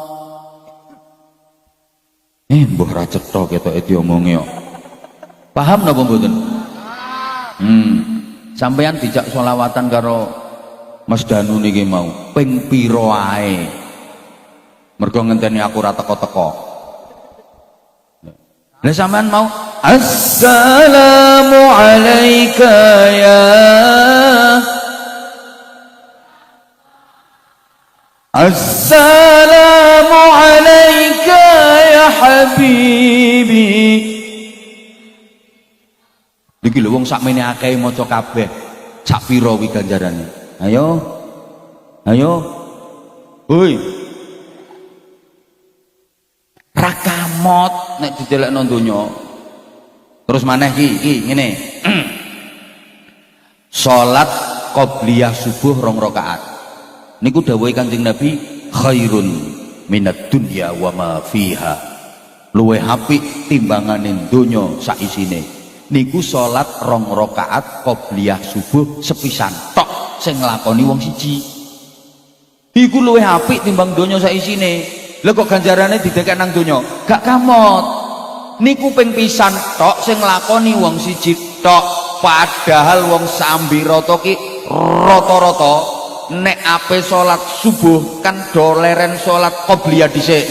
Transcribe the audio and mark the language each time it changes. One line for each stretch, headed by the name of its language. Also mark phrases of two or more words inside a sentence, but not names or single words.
Javanese: Mbah ra cetha ketoke diomongi kok. Paham napa mboten? Sampeyan dijak selawatan karo Mas Danu niki mau ping pira ae. Mergo ngenteni aku ora teko-teko. Lah sampean mau
Arabic: السلام عليك يا السلام عليك يا حبيبي.
Javanese: Iki lho wong sakmene akeh maca kabeh. Sak pira kuwi ganjarane? Ayo. Hoi. Ra kamot nek didelekno donya. Terus maneh iki ngene. Salat qobliyah subuh 2 rakaat. Niku dawuhe Kanjeng Nabi
Arabic: خير من الدنيا وما فيها.
Javanese: Luwih apik timbangane donya sak isine. Niku salat 2 rakaat qobliyah subuh sepisan tok sing nglakoni wong siji. Iku luwih apik timbang donya sak isine. Lha kok ganjarane didekek nang donya? Gak kamot. Niku ping pisan tok sing nglakoni wong siji tok. Padahal wong sambirata ki rata-rata nek ape salat subuh kan do leren salat qobliyah dhisik.